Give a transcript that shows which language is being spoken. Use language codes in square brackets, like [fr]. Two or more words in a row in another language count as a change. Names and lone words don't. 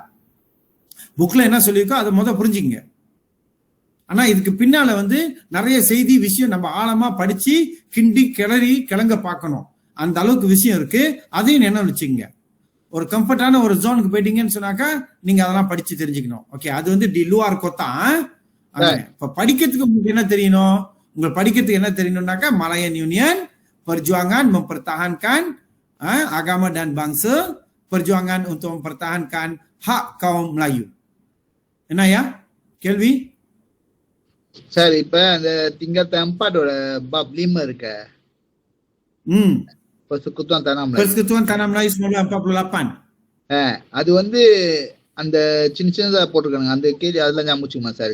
[ta] புக்ல என்ன சொல்லியிருக்கோ அதை முதல் புரிஞ்சுக்கங்க. ஆனா இதுக்கு பின்னால வந்து நிறைய செய்தி விஷயம் நம்ம ஆழமா படிச்சு கிண்டி கிளறி கிளங்க பார்க்கணும். அந்த அளவுக்கு விஷயம் இருக்கு. அதையும் நினைவு வச்சுக்கங்க. ஒரு கம்ஃபர்டான ஒரு ஜோனுக்கு போயிட்டீங்கன்னு சொன்னாக்கா நீங்க அதெல்லாம் படிச்சு தெரிஞ்சுக்கணும். ஓகே, அது வந்து [ms] di luar kotak. [ta] இப்ப படிக்கிறதுக்கு உங்களுக்கு என்ன தெரியணும்? உங்களுக்கு படிக்கிறதுக்கு என்ன தெரியணும்னாக்கா, [ms] Malayan Union, perjuangan mempertahankan agama dan bangsa, perjuangan untuk mempertahankan hak kaum Melayu. [ta] என்னய்யா கேள்வி? சார் இப்ப அந்த திங்கத்த 4 பாப் 5 இருக்க [ms] Persekutuan Tanah Melayu. Persekutuan Tanah Melayu 1948. [ta] அது வந்து அந்த சின்ன சின்னதா போட்டிருக்காங்க அந்த கேள்வி, அதெல்லாம் ஞாபகம் வச்சுக்குமா சார்?